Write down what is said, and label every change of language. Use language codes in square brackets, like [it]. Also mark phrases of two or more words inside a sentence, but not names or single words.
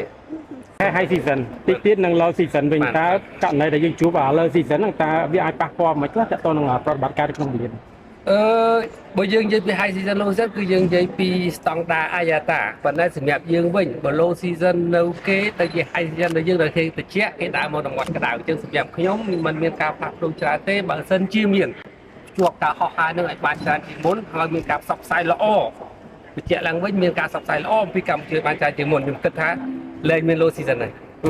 [km] ហើយស៊ីសិនតិចទៀតនឹង [en] low season [km] វិញតើករណីដែលយើងជួបឡូស៊ីសិនហ្នឹងតើវាអាចប៉ះពាល់មិនខ្លះតទៅនឹងប្រតិបត្តិការក្នុងវិលាន បើយើងនិយាយពី [en] high season low season [km] គឺយើងនិយាយពីស្តង់ដារអាយ៉ាតាប៉ុន្តែសម្រាប់យើងវិញបើ [en] low season [km] នៅគេទៅជា high season ដែលយើងត្រូវគេតិចគេដើរមកដល់មាត់ក្តៅចឹងសម្រាប់ខ្ញុំមិនមានការផ្លាស់ប្ដូរច្រើនទេបើសិនជាមានជួបការហោះហើរនឹងឲ្យបានច្រើនជាងមុនហើយមានការផ្សព្វផ្សាយល្អបញ្ជាក់ឡើងវិញមានការផ្សព្វផ្សាយល្អពីកម្ពុជាបានច្រើនជាងមុនខ្ញុំគិតថាលែងមាន [en] low season [km] ហើយ